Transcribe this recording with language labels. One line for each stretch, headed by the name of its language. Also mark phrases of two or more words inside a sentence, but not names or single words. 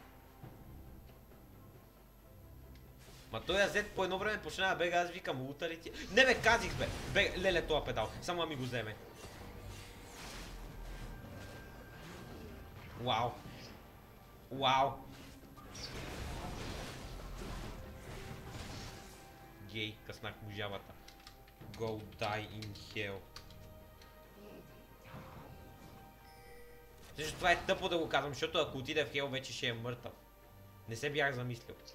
Bulgarian: Ма той Азет по едно време почна да бега, аз викам, лута ли ти? Не бе, казих бе! Леле тоя педал, само ми го вземе. Вау! Вау! Гей, къснах му жабата.
English: Go die in hell.
Bulgarian: Също това е тъпо да го казвам, защото ако отиде в хел вече ще е мъртъв. Не се бях замислил.